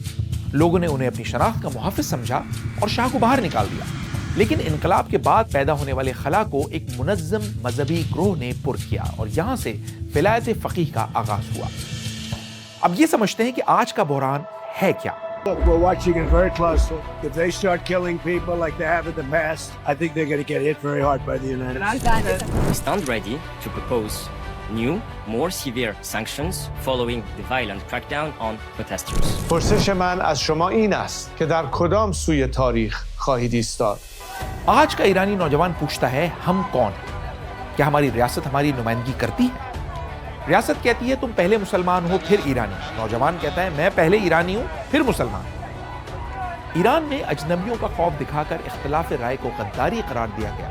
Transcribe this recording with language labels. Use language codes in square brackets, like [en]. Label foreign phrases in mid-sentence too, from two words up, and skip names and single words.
[ur] لوگوں نے انہیں اپنی شناخت کا محافظ سمجھا اور شاہ کو باہر نکال دیا۔ لیکن انقلاب کے بعد پیدا ہونے والے خلا کو ایک منظم مذہبی گروہ نے پر کیا اور یہاں سے ولایت فقیہ کا آغاز ہوا۔ اب یہ سمجھتے ہیں کہ آج کا بحران ہے کیا؟ [en] We're watching it very closely. If they start killing people like they have in the past, I think they're going to get hit very hard by the United States. We stand ready to propose new, more severe sanctions following the violent crackdown on protesters. [fa] پرسش من از شما این است که در کدام سوی تاریخ خواهید ایستاد؟ [ur] آج کا ایرانی نوجوان پوچھتا ہے ہم کون ہیں؟ کیا ہماری ریاست ہماری نمائندگی کرتی ہے؟ ریاست کہتی ہے تم پہلے مسلمان ہو پھر ایرانی۔ نوجوان کہتا ہے میں پہلے ایرانی ہوں پھر مسلمان۔ ایران میں اجنبیوں کا خوف دکھا کر اختلاف رائے کو غداری قرار دیا گیا۔